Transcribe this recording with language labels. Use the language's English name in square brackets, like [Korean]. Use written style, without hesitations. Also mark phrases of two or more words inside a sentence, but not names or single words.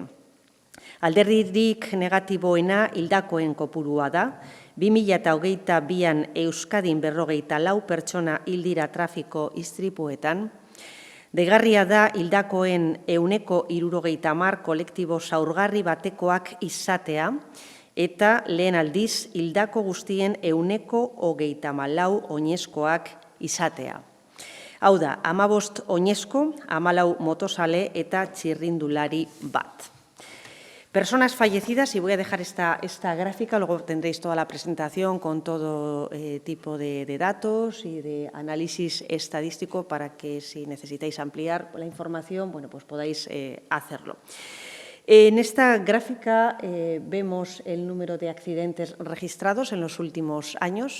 [Basque] Alderdirik negatiboena hildakoen kopurua da, 2022an Euskadin 54 pertsona hil dira trafiko istripuetan, deigarria da hildakoen 70% kolektibo zaurgarri batekoak izatea eta lehen aldiz hildako guztien 24 oinezkoak izatea. Hau da, 15 oinezko, 14 motozale eta txirrindulari bat. [Spanish] Personas fallecidas, y voy a dejar esta gráfica, luego tendréis toda la presentación con todo tipo de datos y de análisis estadístico para que si necesitáis ampliar la información, bueno, pues podáis hacerlo. En esta gráfica vemos el número de accidentes registrados en los últimos años.